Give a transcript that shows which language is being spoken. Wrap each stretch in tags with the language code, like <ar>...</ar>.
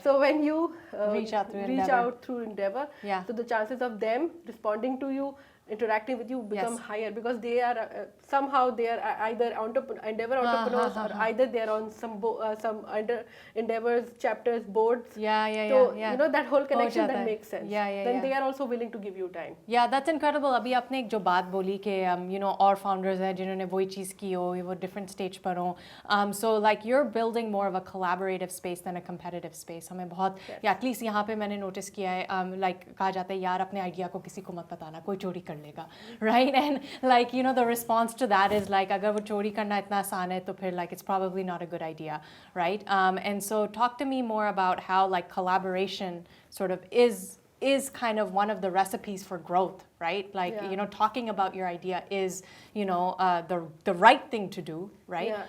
<en>So when you reach out through Endeavor, so the chances of them responding to you, interacting with you become higher, because they are somehow they are either Endeavor entrepreneurs or either they are on some under Endeavor's chapters boards. So that whole connection that makes sense. Then they are also willing to give you time. That's incredible.</en> <hi>अभी आपने एक जो बात बोली कि और founders हैं जिन्होंने वही चीज़ की हो, वो different stage पर हो.</hi> <en>So like you're building more of a collaborative space than a competitive space.</en> <hi>हमें बहुत</hi> <en>at least</en> <hi>यहाँ पे मैंने notice किया है, like कहा जाता है यार अपने idea को किसी को मत बताना, कोई चोरी कर लेगा, right?</hi> <en>And like the response to that is like</en> <hi>अगर वो चोरी करना इतना आसान है तो फिर</hi> <en>like it's probably not a good idea, right? And so talk to me more about how like collaboration sort of is kind of one of the recipes for growth, right? Like talking about your idea is the right thing to do, right?</en>